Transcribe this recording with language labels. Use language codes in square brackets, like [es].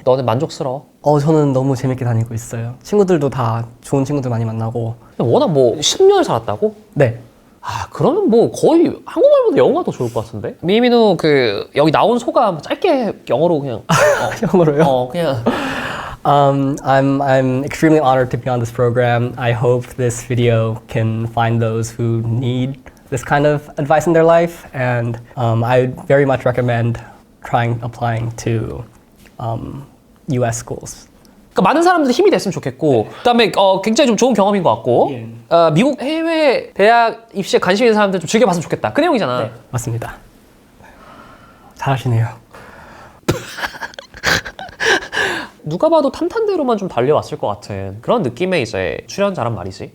[ko] 너는 만족스러워? 저는 너무 재밌게 다니고 있어요. 친구들도 다 좋은 친구들 많이 만나고. 워낙 뭐 10년을 살았다고? 네. 그러면 뭐 거의 한국말보다 영어가 더 좋을 것 같은데? 미민우 그 여기 나온 소감 짧게 영어로 그냥 영어로요? 그냥 [en] I'm extremely honored to be on this program. I hope this video can find those who need this kind of advice in their life, and I would very much recommend applying to U.S. schools. [ko] 그러니까 많은 사람들이 힘이 됐으면 좋겠고 그다음에 굉장히 좀 좋은 경험인 것 같고 미국 해외 대학 입시에 관심 있는 사람들 좀 즐겨봤으면 좋겠다 그 내용이잖아. 네, 맞습니다. 잘하시네요. 누가 봐도 탄탄대로만 좀 달려왔을 것 같은 그런 느낌의 이제 출연자란 말이지.